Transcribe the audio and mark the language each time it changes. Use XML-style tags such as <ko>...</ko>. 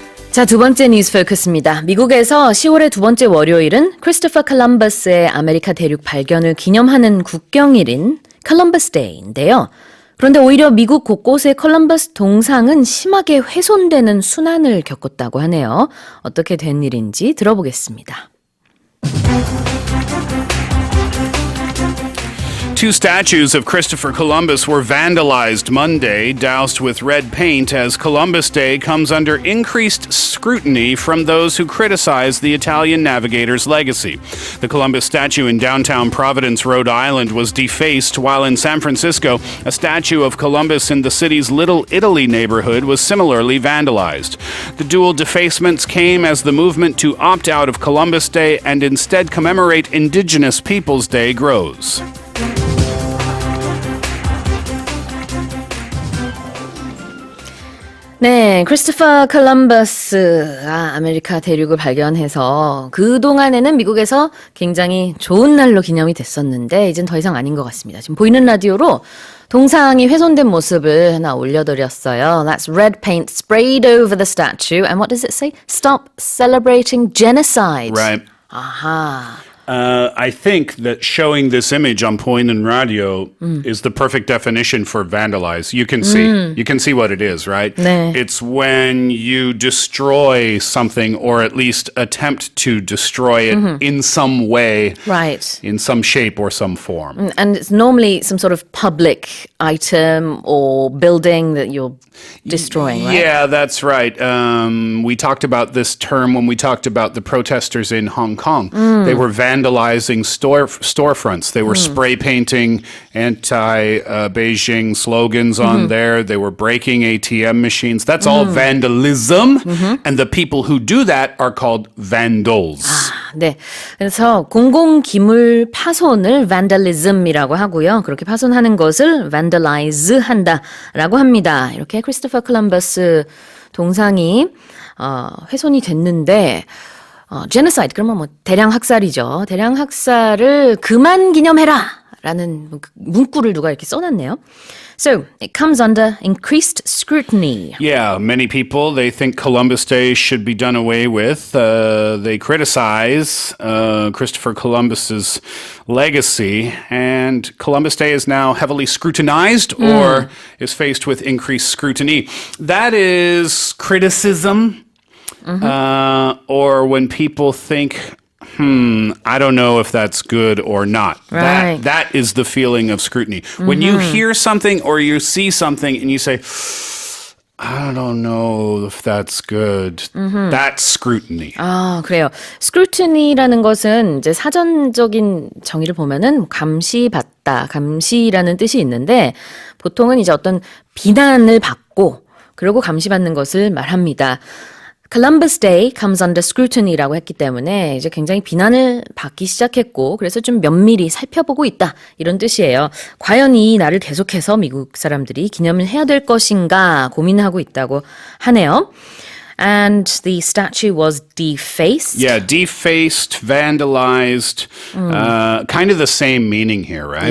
<ko>자, 두 번째 뉴스 포커스입니다. 미국에서 10월의 두 번째 월요일은 크리스토퍼 콜럼버스의 아메리카 대륙 발견을 기념하는 국경일인 콜럼버스 데이인데요. 그런데 오히려 미국 곳곳의 콜럼버스 동상은 심하게 훼손되는 순환을 겪었다고 하네요. 어떻게 된 일인지 들어보겠습니다.</ko> <en>Two statues of Christopher Columbus were vandalized Monday, doused with red paint, as Columbus Day comes under increased scrutiny from those who criticize the Italian navigator's legacy. The Columbus statue in downtown Providence, Rhode Island, was defaced, while in San Francisco, a statue of Columbus in the city's Little Italy neighborhood was similarly vandalized. The dual defacements came as the movement to opt out of Columbus Day and instead commemorate Indigenous Peoples Day grows.</en> <ko>네, 크리스토퍼 콜럼버스가 아메리카 대륙을 발견해서 그동안에는 미국에서 굉장히 좋은 날로 기념이 됐었는데 이젠 더 이상 아닌 것 같습니다. 지금 보이는 라디오로 동상이 훼손된 모습을 하나 올려드렸어요.</ko> <en>That's red paint sprayed over the statue. And what does it say? Stop celebrating genocide. Right.</en> <ko>아하.</ko> <en>I think that showing this image on Poinen Radio is the perfect definition for vandalize. You can see what it is, right?</en> <ko>네.</ko> <en>It's when you destroy something or at least attempt to destroy it in some way, Right. in some shape or some form. And it's normally some sort of public item or building that you're destroying, right? Yeah, that's right. We talked about this term when we talked about the protesters in Hong Kong. They were vandalizing storefronts. They were spray painting anti-Beijing slogans on there. They were breaking ATM machines. That's all vandalism. And the people who do that are called vandals.</en> <ko>네. 그래서 공공기물 파손을 vandalism이라고 하고요. 그렇게 파손하는 것을 vandalize 한다라고 합니다. 이렇게 크리스토퍼 콜럼버스 동상이 훼손이 됐는데 genocide 그러면 뭐 대량 학살이죠. 대량 학살을 그만 기념해라라는 문구를 누가 이렇게 써놨네요.</ko> <en>So, it comes under increased scrutiny. Yeah, many people, they think Columbus Day should be done away with. They criticize Christopher Columbus's legacy, and Columbus Day is now heavily scrutinized or is faced with increased scrutiny. That is criticism, or when people think, I don't know if that's good or not. Right. That is the feeling of scrutiny. When you hear something or you see something and you say, I don't know if that's good. That's scrutiny.</en> <ko>아, 그래요. scrutiny라는 것은 이제 사전적인 정의를 보면은 감시받다, 감시라는 뜻이 있는데 보통은 이제 어떤 비난을 받고 그리고 감시받는 것을 말합니다.</ko> <en>Columbus Day comes under scrutiny</en> <ko>라고 했기 때문에 이제 굉장히 비난을 받기 시작했고 그래서 좀 면밀히 살펴보고 있다 이런 뜻이에요. 과연 이 날을 계속해서 미국 사람들이 기념을 해야 될 것인가 고민하고 있다고 하네요.</ko> <en>And the statue was defaced. Yeah, defaced, vandalized, kind of the same meaning here, right?</en>